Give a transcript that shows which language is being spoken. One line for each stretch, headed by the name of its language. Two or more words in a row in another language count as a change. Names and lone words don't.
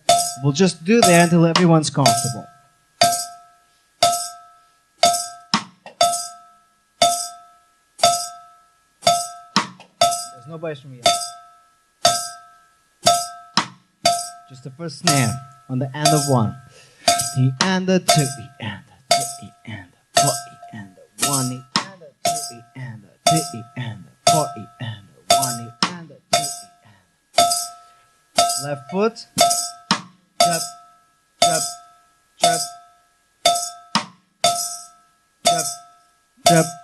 English: We'll just do that until everyone's comfortable. There's no bass from yet. Just the first snare on the end of 1. E and the 2 E and the 3 E and the 4 E and the 1 E and the 2 E and the 3 E and the 4 E and the 1 E and the 2 E and the. Left foot. Chop, chop, chop, chop, chop.